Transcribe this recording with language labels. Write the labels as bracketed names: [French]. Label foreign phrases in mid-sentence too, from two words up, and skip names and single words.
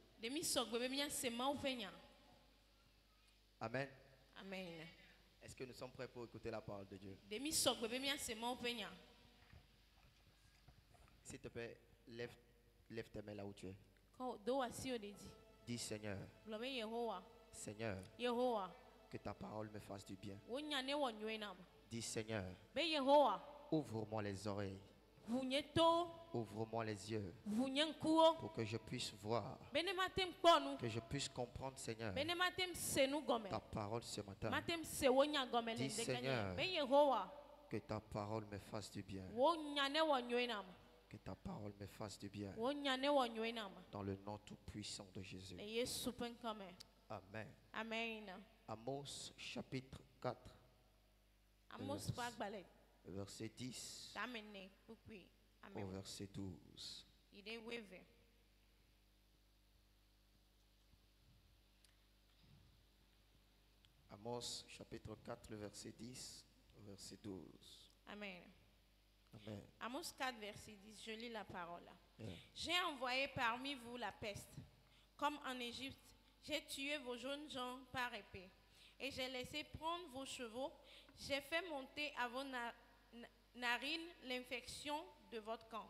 [Ewe] Ɖe mi sɔgbe be miase Mawu ƒe nya. Amen. Amen. [French] Est-ce que nous sommes prêts pour écouter la parole de Dieu? [Ewe] Ɖe mi sɔgbe be miase Mawu ƒe nya. [French] S'il te plaît, lève tes mains là où tu es. [Ewe] Kɔ do asi wo ɖe dzi. [French] Dis Seigneur, [Ewe] Gblɔ be Yehowa. [French] Seigneur, [Ewe] Yehowa. [French] que ta parole me fasse du bien. [Ewe] Wo nya ne wɔ nyuie nam. [French] Dis Seigneur, [Ewe] Be Yehowa. [French] ouvre-moi les oreilles, [Ewe] Ʋu nye to. [French] ouvre-moi les yeux [Ewe] Ʋu nye ŋkuwo. [French] pour que je puisse voir, [Ewe] Be ne matem kpɔ nu. [French] que je puisse comprendre, Seigneur, [Ewe] Be ne matem se nu gɔme. [French] ta parole ce matin. [Ewe] Matem se wo nya gɔme le [French] Dis, [Ewe] ŋdekenya. [French] Seigneur. [Ewe] Be Yehowa. [French] Que ta parole me fasse du bien. [Ewe] Wo nya ne wɔ nyuie nam. [French] Que ta parole me fasse du bien. [Ewe] Wo nya ne wɔ nyuie nam. [French] Dans le nom tout-puissant de Jésus. [Ewe] Le Yesu ƒe ŋkɔme. Amen. Amen. [French] Amos chapitre 4, [Ewe] Amos ƒe agbalẽ [French] verset 10 [Ewe] tame ne kpukpui. [French] au Amen. verset 12. [Ewe] Yi ɖe weve. [French] Amos chapitre 4, le verset 10 au verset 12. Amen. Amen. Amos 4, verset 10, je lis la parole. Yeah. J'ai envoyé parmi vous la peste. Comme en Égypte, j'ai tué vos jeunes gens par épée. Et j'ai laissé prendre vos chevaux. J'ai fait monter à vos narines l'infection de votre camp.